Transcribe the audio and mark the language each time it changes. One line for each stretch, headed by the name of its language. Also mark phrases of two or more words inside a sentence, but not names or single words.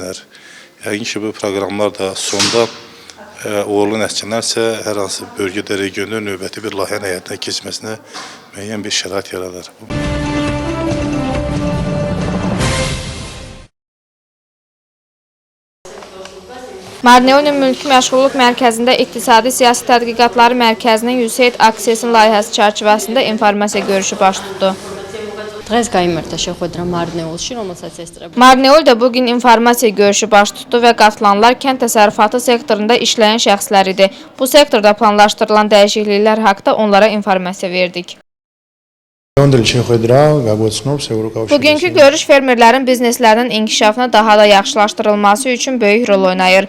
Azerbaijani: Yəqin ki, bu proqramlar da sonda uğurlu nəticələr isə hər hansı bölgədə, regionda növbəti bir layihənin həyata keçməsinə müəyyən bir şərait yaradar. Marneolin Mülki Məşğulluq Mərkəzində İqtisadi Siyasi Tədqiqatları Mərkəzinin USAID aksiyasının layihəsi çərçivəsində informasiya görüşü baş tutdu.
Georgian: დღეს გაიმართა შეხვედრა მარნეულში, რომელსაც ესწრება.
Azerbaijani: Marneolda bugün informasiya görüşü baş tutdu və qatılanlar kənd təsərrüfatı sektorunda işləyən şəxslər idi. Bu sektorda planlaşdırılan dəyişikliklər haqqında onlara informasiya verdik. Bugünkü görüş fermerlərin bizneslərinin inkişafına daha da yaxşılaşdırılması üçün böyük rol oynayır.